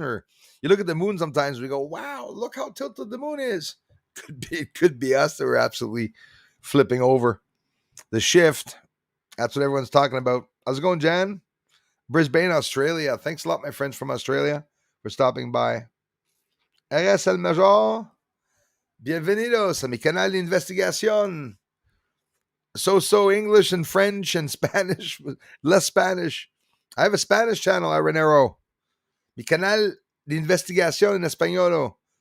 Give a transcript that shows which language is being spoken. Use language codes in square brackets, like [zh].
[en] Or you look at the moon sometimes we go, wow, look how tilted the moon is. Could be us that we're absolutely flipping over. The shift. That's what everyone's talking about. How's it going, Jan? Brisbane, Australia. Thanks a lot, my friends from Australia, for stopping by. RS El Major. [es] Bienvenidos a mi canal de investigación. [en] So English and French and Spanish, less Spanish. I have a Spanish channel, Arenero. [es] Mi canal de investigación en español.